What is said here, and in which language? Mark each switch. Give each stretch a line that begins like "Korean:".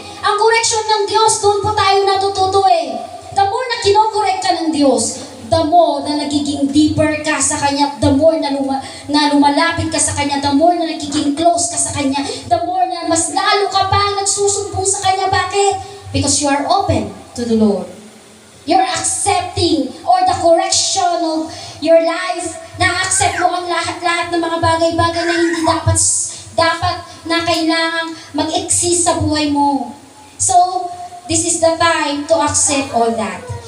Filipino: Ang correction ng Diyos, doon po tayo natututo
English: The more
Filipino: na kinokorek ka ng Diyos, the more na nagiging deeper ka sa Kanya, the more na lumalapit ka sa Kanya, the more na nagiging close ka sa Kanya, the more na mas lalo ka pa nagsusumbong sa Kanya. Bakit?
English: Because you are open to the Lord. You're accepting or the correction of your life.
Filipino: Na-accept mo ang lahat ng mga bagay-bagay na hindi dapat na kailangang mag-exist sa buhay mo.
English: So, this is the time to accept all that.